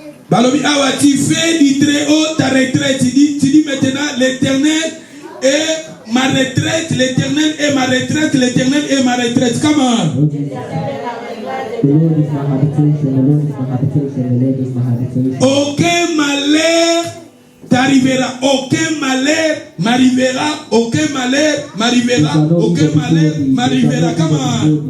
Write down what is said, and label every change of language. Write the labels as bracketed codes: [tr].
[ln] Balobi awa, [fr] tu fais du Très-Haut ta retraite. Tu dis maintenant l'Éternel est ma retraite. L'Éternel est ma retraite. L'Éternel est ma retraite. Comment? [en] The Lord is my habitation. The Lord is my habitation. The Lord is my habitation. [fr] Aucun malheur t'arrivera. Aucun malheur m'arrivera. Aucun malheur m'arrivera. Aucun malheur m'arrivera. Comment?